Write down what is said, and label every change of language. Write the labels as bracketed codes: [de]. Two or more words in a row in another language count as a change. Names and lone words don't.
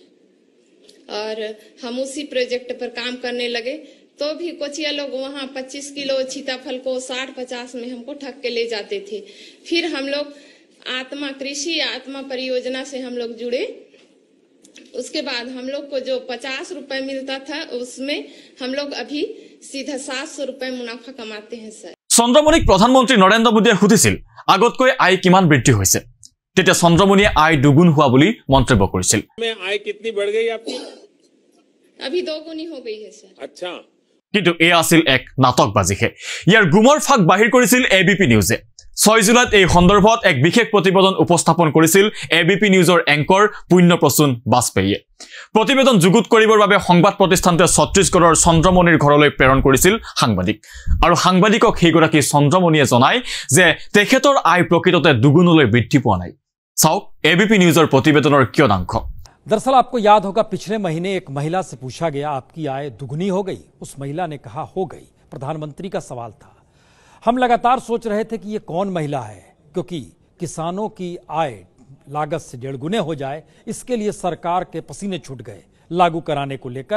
[hi] और हम उसी प्रोजेक्ट पर काम करने लगे तो भी कोचिया लोग वहाँ 25 किलो सीताफल को 60-50 में हमको ठग के ले जाते थे। फिर हम लोग आत्मा कृषि आत्मा परियोजना से हम लोग जुड़े। उसके बाद हम लोग को जो 50 रुपए मिलता था उसमें हम लोग अभी सीधा 700 रुपए मुनाफा कमाते हैं सर। [as] চন্দ্ৰমণিক প্ৰধানমন্ত্ৰী নৰেন্দ্ৰ মোদীয়ে সুধিছিল আগতকৈ আয় কিমান বৃদ্ধি হৈছে। তেতিয়া চন্দ্ৰমণিয়ে আয় দুগুণ হোৱা বুলি মন্তব্য কৰিছিল। [hi] आय कितनी बढ़ गई आपकी? अभी 2 गुनी हो गई है सर। अच्छा। [as] কিন্তু এ আছিল এক নাটকবাজিহে। ইয়াৰ গুমৰ ফাঁক বাহিৰ কৰিছিল এবিপি নিউজে। 6 জুলাইত এই সন্দৰ্ভত এক বিশেষ প্ৰতিবেদন উপস্থাপন কৰিছিল এবিপি নিউজৰ এংকৰ পুণ্যপ্ৰসূন বাজপেয়ীয়ে। প্ৰতিবেদন যুগুত কৰিবৰ বাবে সংবাদ প্ৰতিষ্ঠানটোৱে ছত্তীশগড়ৰ চন্দ্ৰমণিৰ ঘৰলৈ প্ৰেৰণ কৰিছিল সাংবাদিক। আৰু সাংবাদিকক সেইগৰাকী চন্দ্ৰমণিয়ে জনায় যে তেখেতৰ আয় প্ৰকৃততে দুগুণলৈ বৃদ্ধি পোৱা নাই। চাওক এবিপি নিউজৰ প্ৰতিবেদনৰ কিয়দাংশ। [hi] दरअसल आपको याद होगा पिछले महीने एक महिला से पूछा गया आपकी आय दुगनी हो गई? उस महिला ने कहा हो गई। प्रधानमंत्री का सवाल था। हम लगातार सोच रहे थे कि ये कौन महिला है, क्योंकि किसानों की आय लागत से 1.5 गुने हो जाए इसके लिए सरकार के पसीने छूट गए लागू कराने को लेकर।